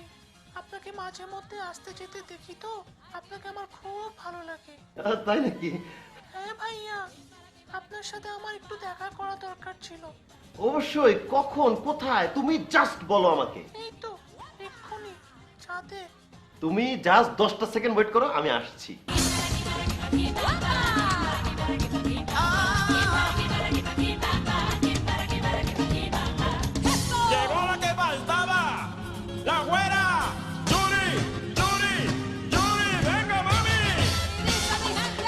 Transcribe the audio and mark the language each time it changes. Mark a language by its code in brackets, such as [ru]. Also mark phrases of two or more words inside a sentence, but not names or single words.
[bn] আপনাকে মাঝে মধ্যে আসতে যেতে দেখি তো, আপনাকে আমার খুব ভালো লাগে। তাই নাকি? হ্যাঁ ভাইয়া, আপনার সাথে আমার একটু দেখা করা দরকার ছিল। অবশ্যই, কখন কোথায় তুমি জাস্ট বলো আমাকে। এই তো এক্ষুনি ছাদে। তুমি জাস্ট 10টা [en] second wait [bn] করো, আমি আসছি। [es] Llegó la que faltaba, la güera, Yuri, Yuri, Yuri, venga mami. ¡Listo, mi gente!